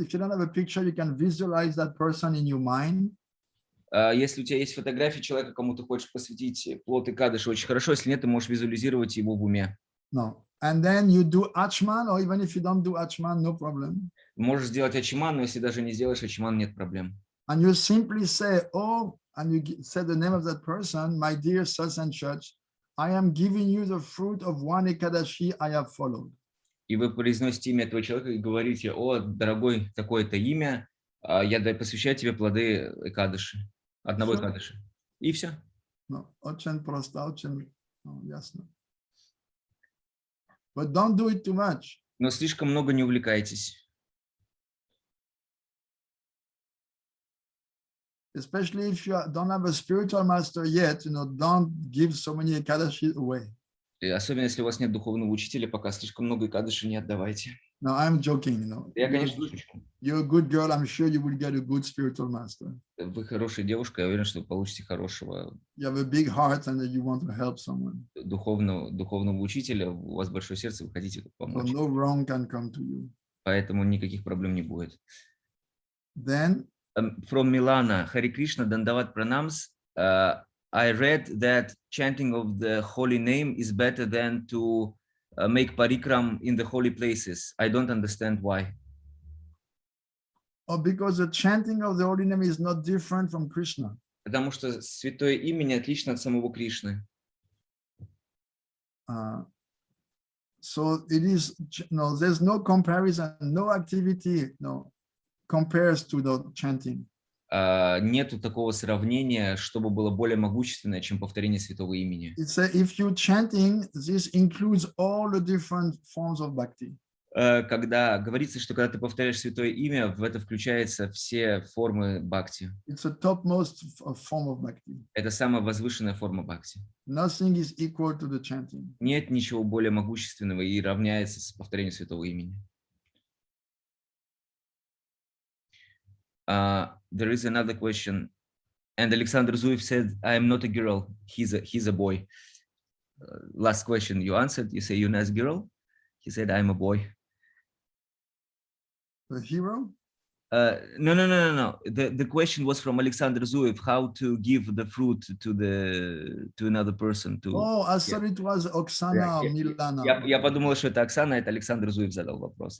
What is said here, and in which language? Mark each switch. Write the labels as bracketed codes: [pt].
[en] If you don't have a picture, you can visualize that person in your mind. [ru] Если у тебя есть фотография человека, кому ты хочешь посвятить плод Экадаши, очень хорошо. Если нет, ты можешь визуализировать его в уме. [en] No. And then you do Achman, or even if you don't do Achman, no problem. [ru] Можешь сделать Ачман, но если даже не сделаешь Ачман, нет проблем. [en] And you simply say, and you say the name of that person, my dear such and such, I am giving you the fruit of one Ekadashi I have followed. [ru] И вы произносите имя этого человека и говорите, дорогой, такое-то имя, я посвящаю тебе плоды Экадаши, одного Экадаши. И все. Очень просто, очень ясно. [en] But don't do it too much. [ru] Но слишком много не увлекайтесь. [en] Especially if you don't have a spiritual master yet, don't give so many Ekadashi away. [ru] И особенно если у вас нет духовного учителя, пока слишком много Экадаши не отдавайте. [en] No, I'm joking, [ru] Я, конечно, шучу. [en] You're a good girl. I'm sure you will get a good spiritual master. [ru] Вы хорошая девушка, я уверен, что вы получите хорошего. [en] You have a big heart and you want to help someone. [ru] Духовного учителя, у вас большое сердце, вы хотите помочь. [en] So no wrong can come to you. [ru] Поэтому никаких проблем не будет. [en] Then, from Milana, Hare Krishna, Dandavat Pranams. I read that chanting of the holy name is better than to make parikram in the holy places. I don't understand why. Because the chanting of the holy name is not different from Krishna. [ru] Потому что святое имя не отлично от самого Кришны. [en] So it is, there's no comparison, no activity, compares to the chanting. [ru] Нету такого сравнения, чтобы было более могущественное, чем повторение святого имени. [en] If you chanting, this includes all the different forms of bhakti. [ru] Когда говорится, что когда ты повторяешь святое имя, в это включаются все формы бхакти. [en] It's a topmost form of bhakti. [ru] Это самая возвышенная форма бхакти. [en] Nothing is equal to the chanting. [ru] Нет ничего более могущественного и равняется с повторением святого имени. [en] There is another question, and Alexander Zuev said, "I am not a girl. He's a boy." Last question you answered. You say you're not a girl. He said, "I'm a boy." The hero? No. The question was from Alexander Zuev: how to give the fruit to another person? I thought it was Oksana or Milana. [ru] Я подумал, что это Оксана, это Александр Зуев задал вопрос.